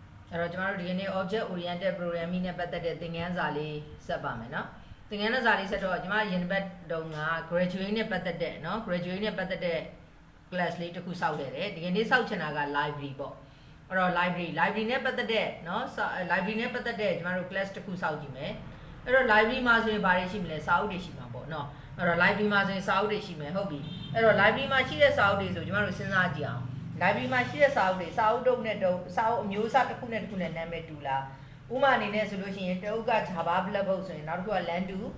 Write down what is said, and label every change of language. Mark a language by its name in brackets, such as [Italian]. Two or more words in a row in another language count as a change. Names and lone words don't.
[Burmese] အဲ့တော့ကျွန်တော်တို့ဒီနေ့ [English] object oriented programming [Burmese] နဲ့ပတ်သက်တဲ့သင်ခန်းစာလေးဆက်ပါမယ်เนาะသင်ခန်းစာလေးဆက်တော့ကျွန်မရင်ဘတ်တုံးက graduate နဲ့ပတ်သက်တဲ့เนาะ graduate နဲ့ပတ် သက်တဲ့ class လေးတစ်ခုစောက်ခဲ့တယ်ဒီနေ့စောက်ချင်တာက library ပေါ့အဲ့တော့ library နဲ့ပတ်သက်တဲ့เนาะ library နဲ့ပတ်သက်တဲ့ကျွန်တော်တို့ class တစ်ခုစောက်ကြည့်မယ်အဲ့တော့ library မှာဆိုရင်ဘာတွေရှိမလဲစာအုပ်တွေရှိမှာပေါ့เนาะအဲ့တော့ library မှာဆိုရင်စာအုပ်တွေရှိမယ်ဟုတ်ပြီအဲ့တော့ library မှာရှိတဲ့စာအုပ်တွေဆိုကျွန်တော်တို့စဉ်းစားကြည့်အောင် library မှာရှိတဲ့စာအုပ်တွေစာအုပ်တုံးနဲ့တုံးစာအုပ်အမျိုးအစားတစ်ခုနဲ့တစ်ခုနဲ့နာမည်တူလားဥပမာအနေနဲ့ဆိုလို့ရှိရင်တအုပ်က Java Blackboard ဆိုရင်နောက်တစ်ခုက Landu